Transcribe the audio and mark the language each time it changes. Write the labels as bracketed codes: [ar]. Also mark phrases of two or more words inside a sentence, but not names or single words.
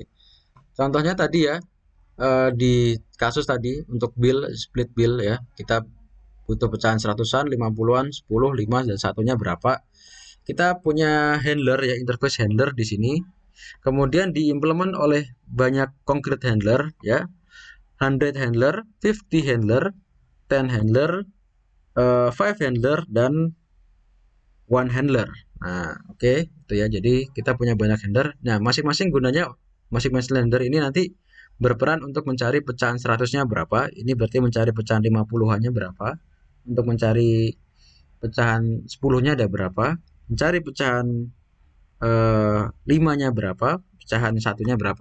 [id] Contohnya tadi ya, di kasus tadi untuk [en] bill split bill [id] ya, kita butuh pecahan seratusan, 50-an, 10, 5 dan satunya berapa. Kita punya handler ya, [en] interface handler [id] di sini. Kemudian diimplement oleh banyak [en] concrete handler [id] ya, 100 handler, 50 handler, 10 handler, 5 handler dan [en] one handler. [id] Nah, oke, okay, itu ya. Jadi kita punya banyak handler. Nah, masing-masing gunanya masing-masing handler ini nanti berperan untuk mencari pecahan 100-nya berapa. Ini berarti mencari pecahan 50-annya berapa. Untuk mencari pecahan 10-nya ada berapa. Mencari pecahan 5-nya berapa, pecahan satunya berapa.